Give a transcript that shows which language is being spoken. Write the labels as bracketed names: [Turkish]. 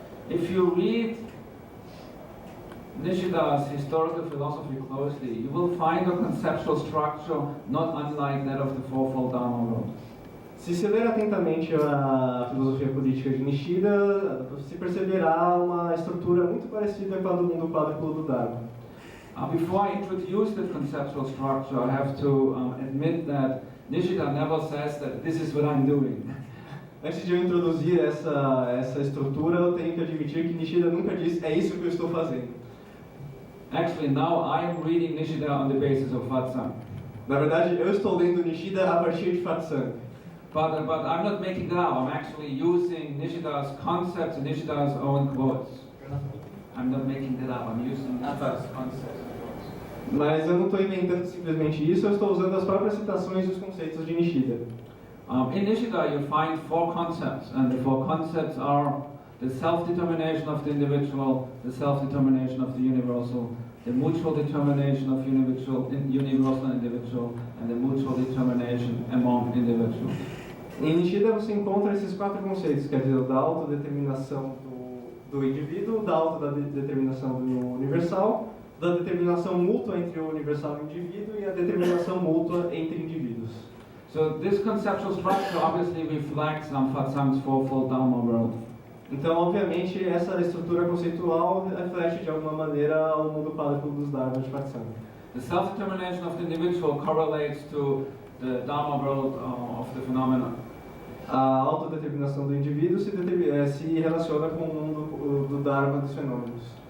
[English] If you read Nishida's historical philosophy closely, you will find a conceptual structure not unlike that of the fourfold Dharma world. [Portuguese] Se se ler atentamente a filosofia política de Nishida, se perceberá uma estrutura muito parecida com a do mundo quádruplo do Dharma. [English] Before I introduce the conceptual structure, I have to admit that Nishida never says that this is what I'm doing. [Portuguese] Antes de eu introduzir essa estrutura, eu tenho que admitir que Nishida nunca diz, é isso que eu estou fazendo. [English] Actually, now I am reading Nishida on the basis of Fatsang. [Portuguese] Na verdade, eu estou lendo Nishida a partir de Fatsang. [English] But I'm not making it up. I'm actually using Nishida's concepts and Nishida's own quotes. I'm not making it up. I'm using Nishida's concepts and quotes. [Portuguese] Mas eu não estou inventando simplesmente isso, eu estou usando as próprias citações dos conceitos de Nishida. [English] In Nishida, you find four concepts, and the four concepts are the self-determination of the individual, the self-determination of the universal, the mutual determination of universal and individual, and the mutual determination among individuals. [Portuguese] Em Nishida você encontra esses quatro conceitos, quer dizer, da autodeterminação do indivíduo, da autodeterminação do universal, da determinação mútua entre o universal e o indivíduo e a determinação mútua entre indivíduos. [English] So this conceptual structure obviously reflects Fatsang's fourfold Dharma world. [Portuguese] Então, obviamente, essa estrutura conceitual reflete de alguma maneira o mundo quádruplo dos Dharmas de Fatsang. [English] The self-determination of the individual correlates to the Dharma world of the phenomena. [Portuguese] A autodeterminação do indivíduo se relaciona com o mundo do Dharma dos fenômenos.